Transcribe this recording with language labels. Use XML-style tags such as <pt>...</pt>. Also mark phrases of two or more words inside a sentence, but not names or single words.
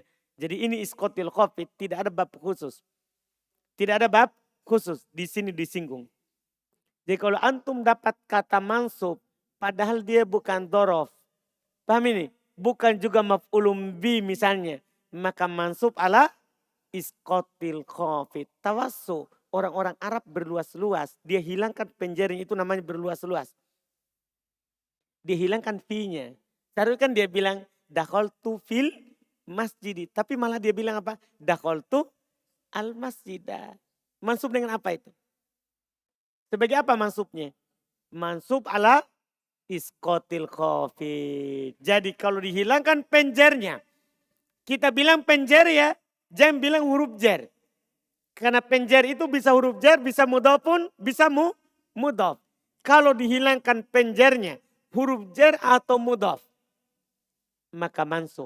<id>Jadi ini</id> <ar>إسقاط الخافض.</ar> <id>Tidak ada bab khusus. Tidak ada bab khusus. Di sini disinggung. Jadi kalau antum dapat kata mansub. Padahal dia bukan dhorof. Paham ini? Bukan juga</id> <ar>مفعول به</ar> <id>misalnya. Maka</id> <ar>منصوب على إسقاط الخافض.</ar> <id>Tawassu. orang-orang Arab berluas-luas. Dia hilangkan penjernya, itu namanya berluas-luas. Dia hilangkan fi-nya. Seharusnya kan dia bilang</id> <ar>دخلت في المسجد.</ar> <id>Tapi malah dia bilang apa?</id> <ar>دخلت المسجد.</ar> <id>Mansub dengan apa itu? Sebagai apa mansubnya?</id> <ar>منصوب على إسقاط الخافض.</ar> <id>Jadi kalau dihilangkan penjernya, kita bilang penjer ya, jangan bilang huruf jer. Karena penjer itu bisa huruf jer, bisa mudhof pun, bisa mudhof. Kalau dihilangkan penjernya, huruf jer atau mudhof, maka mansub.</id>